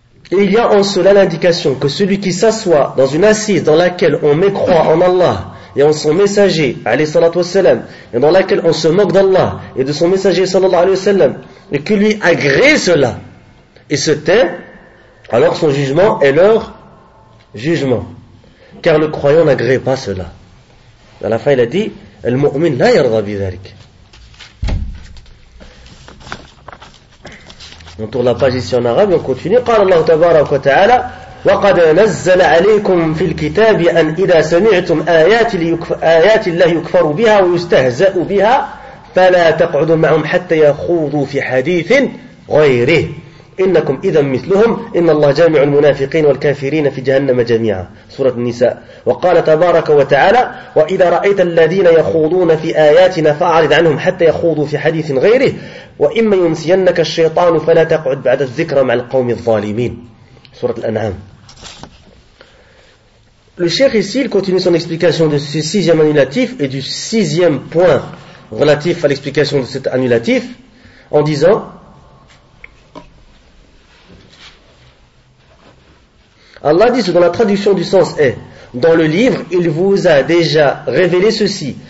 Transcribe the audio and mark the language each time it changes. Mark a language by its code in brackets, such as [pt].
[fr] Et il y a en cela l'indication que celui qui s'assoit dans une assise dans laquelle on mécroit en Allah et en son messager, [ar] alayhi salatu wassalam, [fr] et dans laquelle on se moque d'Allah et de son messager, [ar] sallallahu alayhi wa sallam, [fr] et que lui agrée cela et se tait, alors son jugement est leur jugement. Car le croyant n'agrée pas cela. À la fin, il a dit [ar] Al-mu'min la yarda bidhalik. [fr] On tourne la page ici en arabe et on continue. [ar] قال الله تبارك وتعالى وقد نزل عليكم في الكتاب أن إذا سمعتم آيات الله يكفر بها ويستهزأ بها فلا تقعدوا معهم حتى يخوضوا في حديث غيره إنكم إذا مثلهم إن الله جامع المنافقين والكافرين في جهنم جميعا سورة النساء. وقال تبارك وتعالى وإذا رأيت الذين يخوضون في آياتنا فأعرض عنهم حتى يخوضوا في حديث غيره وإما ينسينك الشيطان فلا تقعد بعد الذكر مع القوم الظالمين سورة الأنعام. [fr] Le cheikh ici continue son explication de ce sixième annulatif et du sixième point relatif à l'explication de cet annulatif en disant Allah dit ce dont la traduction du sens est « Dans le livre, il vous a déjà révélé ceci.